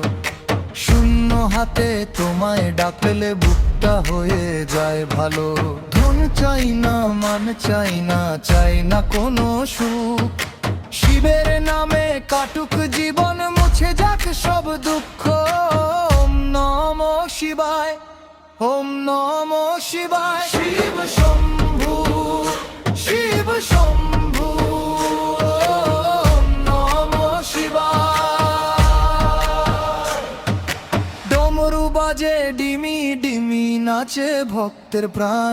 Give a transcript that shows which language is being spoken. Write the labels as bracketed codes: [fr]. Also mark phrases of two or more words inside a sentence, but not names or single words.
[bn] শূন্য হাতে তোমায় ডাকলে বুকটা হয়ে যায় ভালো। ধন চাই না, মান চাই না, চাই না কোনো সুখ। শিবের নামে কাটুক জীবন, মুছে যাক সব দুঃখ। [sa] ওম নমঃ শিবায়, ওম নমঃ শিবায়। [bn] শিব শম্ভু, শিব শম্ভু। বাজে ডিমি ডিমি, নাচে ভক্তের প্রাণ।